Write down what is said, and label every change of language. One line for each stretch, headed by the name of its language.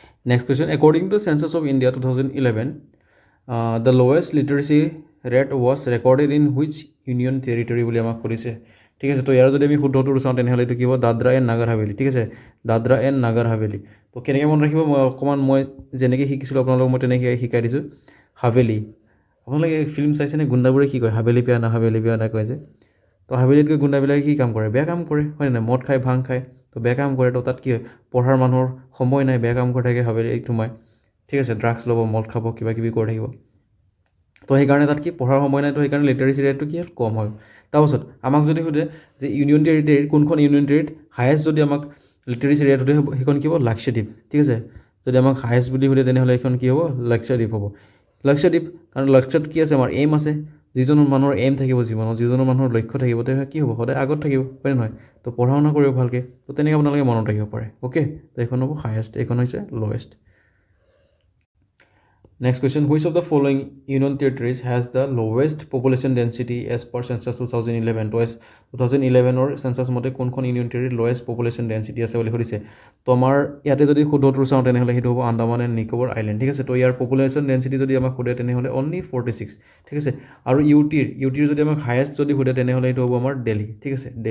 English: next question, according to census of India 2011 the lowest literacy rate was recorded in which union territory
Assamese: বুলি আমাক সুধিছে, ঠিক আছে। তো ইয়াৰ যদি আমি শুদ্ধটো চাওঁ তেনেহ'লে এইটো কি হ'ব, দাদৰা এণ্ড নাগাৰ হাভেলী, ঠিক আছে, দাদৰা এণ্ড নাগাৰ হাভেলী। তো কেনেকৈ মনত ৰাখিব, মই যেনেকৈ শিকিছিলোঁ আপোনালোকক মই তেনেকৈ শিকাই দিছোঁ। হাভেলী, আপোনালোকে ফিল্ম চাইছেনে, গুণ্ডাবোৰে কি কয়, হাভেলী পিয়া না কয় যে। তো হাভেলীত গৈ গুণ্ডাবিলাকে কি কাম কৰে, বেয়া কাম কৰে, হয় নাই, মদ খায়, ভাং খায়, তো বেয়া কাম কৰে। তো তাত কি হয়, পঢ়াৰ মানুহৰ সময় নাই, বেয়া কাম কৰি থাকে হাভেলীত সোমাই, ঠিক আছে, ড্ৰাগছ ল'ব, মদ খাব, কিবা কিবি কৰি থাকিব। তো সেইকাৰণে তাত কি পঢ়াৰ সময় নাই, তো সেইকাৰণে লিটাৰেচি ৰেটটো কি কম হয়। তাৰপাছত আমাক যদি সোধে যে ইউনিয়ন টেৰিটৰীৰ কোনখন ইউনিয়ন টেৰিটৰীত হায়েষ্ট যদি আমাক লিটাৰেচি ৰেট সোধে, সেইখন কি হ'ব, লাক্ষাদ্বীপ, ঠিক আছে। যদি আমাক হায়েষ্ট বুলি সোধে তেনেহ'লে এইখন কি হ'ব, লাক্ষাদ্বীপ হ'ব। লাক্ষাদ্বীপ, কাৰণ লক্ষ্যত কি আছে, আমাৰ এইম আছে, যিজন মানুহৰ এইম থাকিব জীৱনত, যিজনৰ মানুহৰ লক্ষ্য থাকিব, তেওঁ কি হ'ব, সদায় আগত থাকিব, হয় নহয়। তো পঢ়া শুনা কৰিব ভালকৈ, তো তেনেকৈ আপোনালোকে মনত ৰাখিব পাৰে, অ'কে। তো এইখন হ'ব হায়েষ্ট, এইখন হৈছে lowest.
English: Next question, which of the following union territories has the lowest population density as per census 2011?
Assamese: তো 2011 census মতে কোনখন ইউনিয়ন টেৰিটৰীৰ
English: lowest population density
Assamese: আছে বুলি সুধিছে। তো আমাৰ ইয়াতে যদি শুদ্ধটো চাওঁ তেনেহ'লে সেইটো হ'ব আন্দামান এণ্ড নিকোবৰ আইলেণ্ড, ঠিক আছে। তো ইয়াৰ পপুলেশ্যন ডেঞ্চিটি যদি আমাক সোধে তেনেহ'লে অনলি 46, ঠিক আছে। আৰু ইউটিৰ যদি আমাক হায়েষ্ট যদি সোধে তেনেহ'লে সেইটো হ'ব আমাৰ দিল্লী, ঠিক আছে।